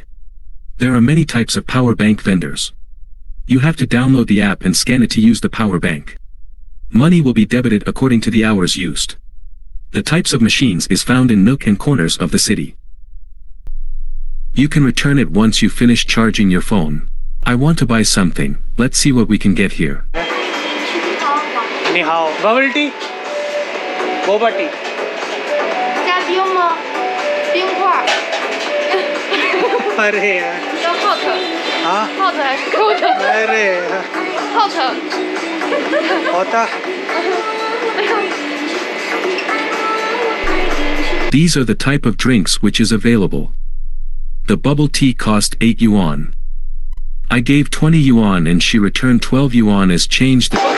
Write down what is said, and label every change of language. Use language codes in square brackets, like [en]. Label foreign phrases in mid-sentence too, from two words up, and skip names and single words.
[en] There are many types of power bank vendors. You have to download the app and scan it to use the power bank. Money will be debited according to the hours used. The types of machines is found in nook and corners of the city. You can return it once you finish charging your phone. I want to buy something, let's see what we can get here. 你好 bubble tea boba tea [zh] 加冰吗？冰块。 [hi] अरे यार [zh] 要 hot [hi] हाँ [en] hot 还是 cold [hi] अरे [en] hot [hi] होता [en] These are the type of drinks which is available. The bubble tea cost 8 yuan. I gave 20 yuan and she returned 12 yuan as change.